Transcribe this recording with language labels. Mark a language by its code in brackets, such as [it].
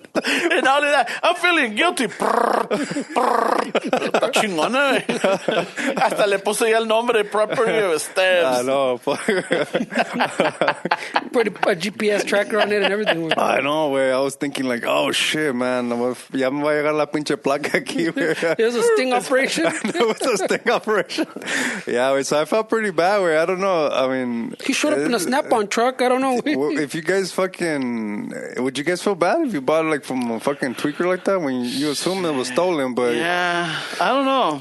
[en] And all of that, I'm feeling guilty. [es] Está chingona. Hasta le puse ya el nombre, [en] property of steps. I know. Put a GPS tracker on it and everything. I know, güey. I was thinking like, oh, shit, man. [es] Ya me va a llegar la pinche placa aquí, güey. [en] It was a sting operation. It was a sting operation. Yeah, güey. So I felt pretty bad, güey. I don't know. I mean... He showed up in a Snap-on truck. I don't know. If you guys fucking... Would you guys feel bad if you bought it like from a fucking tweaker like that when you assume it was stolen? But yeah, I don't know.